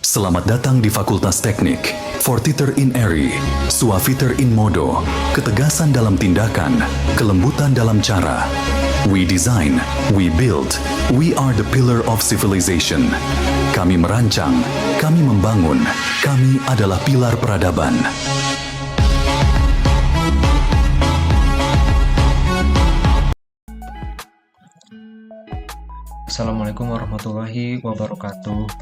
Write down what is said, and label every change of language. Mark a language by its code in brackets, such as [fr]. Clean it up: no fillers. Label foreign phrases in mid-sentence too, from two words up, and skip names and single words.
[id] Selamat datang di Fakultas Teknik. [la] Fortiter in eri, suaviter in modo, [id] ketegasan dalam tindakan, kelembutan dalam cara. [en] We design, we build, we are the pillar of civilization. [id] Kami merancang, kami membangun, kami adalah pilar peradaban. [ar] السلام عليكم ورحمة الله وبركاته.